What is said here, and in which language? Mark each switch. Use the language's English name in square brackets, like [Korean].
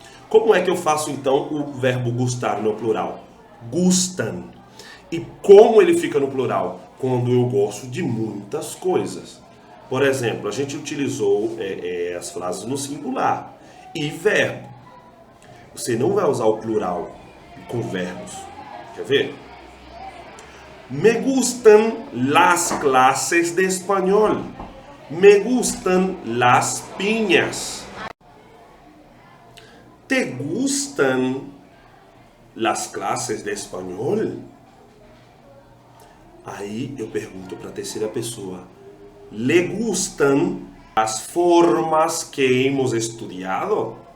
[Portuguese] Como é que eu faço então o verbo gustar no plural? Gustan. E como ele fica no plural? Quando eu gosto de muitas coisas. Por exemplo, a gente utilizou as frases no singular e verbo. Você não vai usar o plural com verbos. Quer ver? [Spanish] Me gustan las clases de español. Me gustan las piñas. ¿Te gustan las clases de español? [Portuguese] Aí eu pergunto para a terceira pessoa. [Spanish] ¿Le gustan as formas que hemos estudiado?